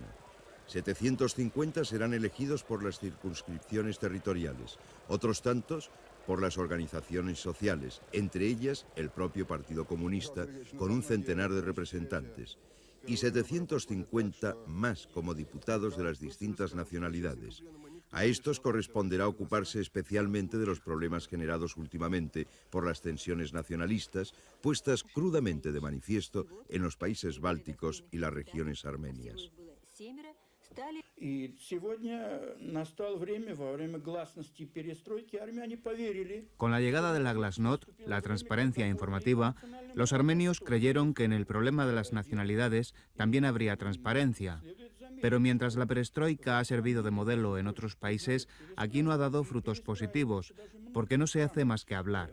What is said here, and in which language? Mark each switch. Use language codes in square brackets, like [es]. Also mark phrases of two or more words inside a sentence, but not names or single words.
[es] 750 serán elegidos por las circunscripciones territoriales, otros tantos por las organizaciones sociales, entre ellas el propio Partido Comunista, con un centenar de representantes, y 750 más como diputados de las distintas nacionalidades. A estos corresponderá ocuparse especialmente de los problemas generados últimamente por las tensiones nacionalistas, puestas crudamente de manifiesto en los países bálticos y las regiones armenias. [ru] И сегодня настало время, во время гласности перестройки, армяне поверили. [es] Con la llegada de la Glasnost, la transparencia informativa, los armenios creyeron que en el problema de las nacionalidades también habría transparencia. Pero mientras la perestroika ha servido de modelo en otros países, aquí no ha dado frutos positivos, porque no se hace más que hablar.